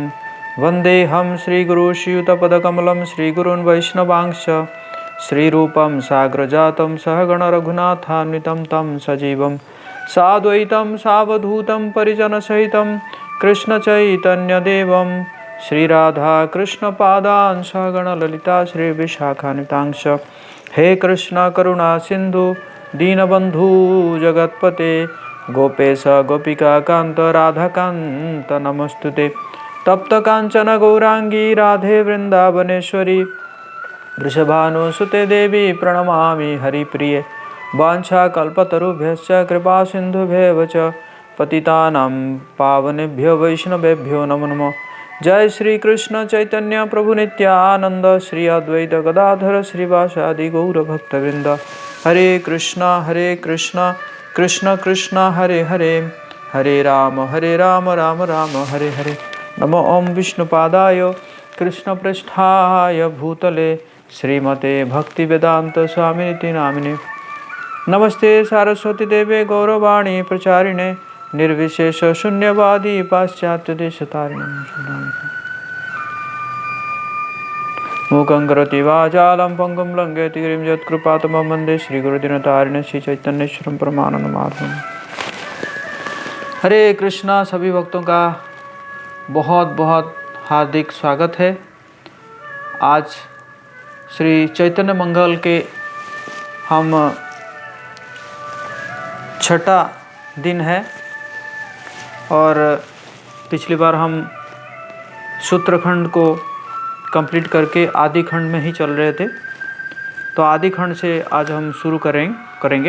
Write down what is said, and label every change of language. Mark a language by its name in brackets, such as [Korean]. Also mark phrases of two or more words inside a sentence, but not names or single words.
[Sanskrit] वन्देऽहं श्रीगुरुश्रीयुतपदकमलं श्रीगुरून् वैष्णवांश्च श्रीरूपं साग्रजातं सहगणरघुनाथान्वितं तं सजीवं साद्वैतं सावधूतं परिजनसहितं कृष्णचैतन्यदेवं श्रीराधा कृष्ण पादान् सहगणललिता श्रीविशाखान्वितांश्च। हे कृष्ण करुणा सिंधु दीनबंधु जगत्पते गोपेश गोपिका कांत राधा कांत नमस्तुते। तप्त कांचन गौरांगी राधे वृंदावनेश्वरी वृषभानुसुते देवी प्रणमामि हरिप्रिये। वाञ्छाकल्पतरुभ्यश्च कृपा सिन्धुभ्येव च पतितानां पावनेभ्यो वैष्णवेभ्यो नमो नमः। जय श्री कृष्ण चैतन्य प्रभु नित्यानंद श्री अद्वैत गदाधर श्रीवासादि गौर भक्तवृंद। हरे कृष्णा कृष्ण कृष्ण हरे हरे, हरे राम राम राम हरे हरे। नमो ओम विष्णुपादाय कृष्ण पृष्ठाय भूतले श्रीमते भक्तिवेदांत स्वामिनिति नामिने। नमस्ते सारस्वती देवे गौरवाणी प्रचारिणे निर्विशेष शून्यवादी पाश्चात्य देशतारिणे। मूकं करोति वाचालं पंगुं लंघयति गिरिं यत्कृपातमहं वन्दे श्रीगुरुदीनतारिणे श्रीचैतन्येश्वरं परमानन्दमाधवम्। हरे कृष्णा। [Hindi] सभी भक्तों का बहुत बहुत हार्दिक स्वागत है। आज श्री चैतन्य मंगल के हम छठा दिन है और पिछली बार हम सूत्रखंड को कंप्लीट करके आदि खंड में ही चल रहे थे, तो आदि खंड से आज हम शुरू करेंगे।